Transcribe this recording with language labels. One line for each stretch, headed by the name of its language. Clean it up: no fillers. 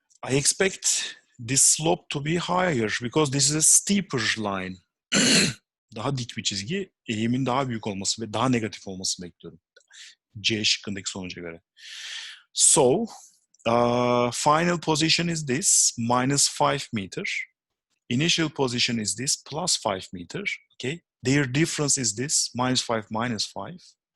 English: I expect this slope to be higher because this is a steeper line.
Turkish: Daha dik bir çizgi, eğimin daha büyük olması ve daha negatif olmasını bekliyorum. C şıkkındaki sonuca göre.
English: So, final position is this, minus 5 meter. Initial position is this, plus 5 meter. Okay, their difference is this, minus 5, minus 5.